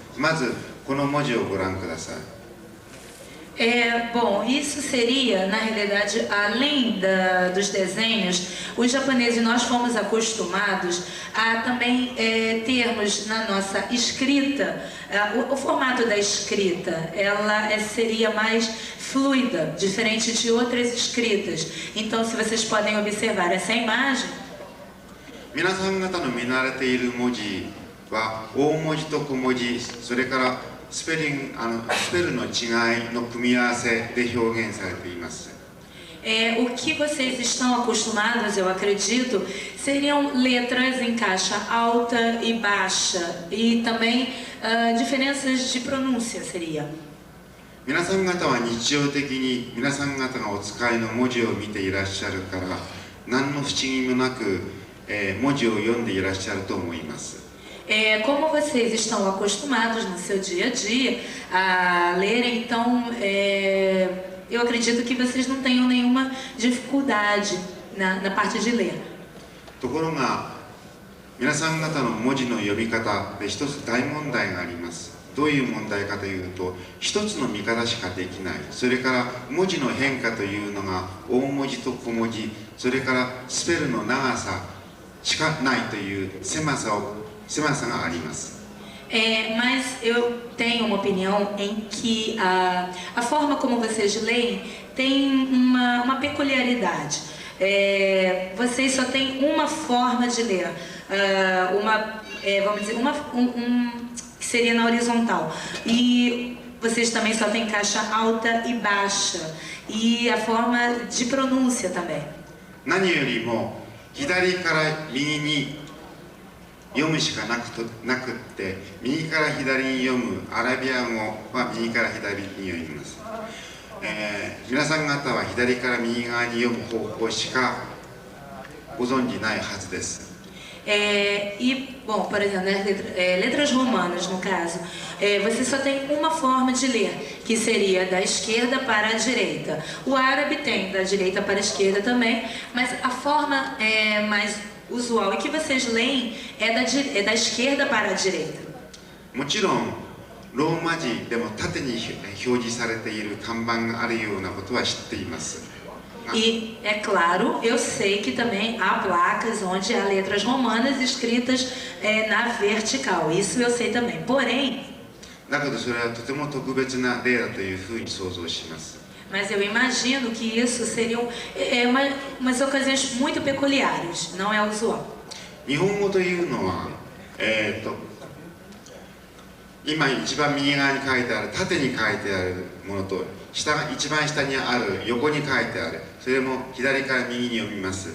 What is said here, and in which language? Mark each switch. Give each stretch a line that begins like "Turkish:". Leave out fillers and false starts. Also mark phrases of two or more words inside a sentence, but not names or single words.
Japanese: まずこの文字をご覧ください。
Portuguese: Bom, isso seria, na realidade, além dos desenhos, os japoneses nós fomos acostumados a também termos na nossa escrita, o formato da escrita, ela seria mais fluida, diferente de outras escritas. Então, se vocês podem observar essa imagem,
Japanese: 皆さん方の見慣れている文字は大文字と小文字、それからスペルの違いの組み合わせで表現されています。
Portuguese: O que vocês estão acostumados, eu acredito, seriam letras em caixa alta e baixa e também diferenças de pronúncia seria.
Japanese: 皆さん方は日常的に皆さん方がお使いの文字を見ていらっしゃるから何の不思議もなく文字を読んでいらっしゃると思います。
Portuguese: Como vocês estão acostumados no seu dia a dia a lerem, então eu acredito que vocês não tenham nenhuma dificuldade na parte de ler.
Japanese: ところが皆さん方の文字の読み方で一つ大問題があります。どういう問題かというと一つの見方しかできない。それから文字の変化というのが大文字と小文字、それからスペルの長さしかないという狭さがあります。
Portuguese: Mas eu tenho uma opinião em que a forma como vocês leem tem uma peculiaridade. Vocês só têm uma forma de ler, vamos dizer, que seria na horizontal. E vocês também só têm caixa alta e baixa. E a forma de pronúncia também.
Japanese: 何よりも左から右に読むしかなくって右から左に読むアラビア語は右から左に読みます。皆さん方は左から右側に読む方法しかご存じないはずです。
Portuguese: Bom, por exemplo, letras romanas, no caso, você só tem uma forma de ler, que seria da esquerda para a direita. O árabe tem da direita para a esquerda também, mas a forma mais usual que vocês leem é da esquerda para a direita.
Japanese: もちろんローマ字でも縦に表示されている看板があるようなことは知っています。
Portuguese: E, é claro, eu sei que também há placas onde há letras romanas escritas na vertical. Isso eu sei também. Porém,
Japanese: だけどそれはとても特別な例だというふうに想像します。
Portuguese: mas eu imagino que isso seriam umas ocasiões muito peculiares, não é usual.
Japanese: 日本語というのは、今一番右側に書いてある縦に書いてあるものと一番下にある横に書いてある、それも左から右に読みます。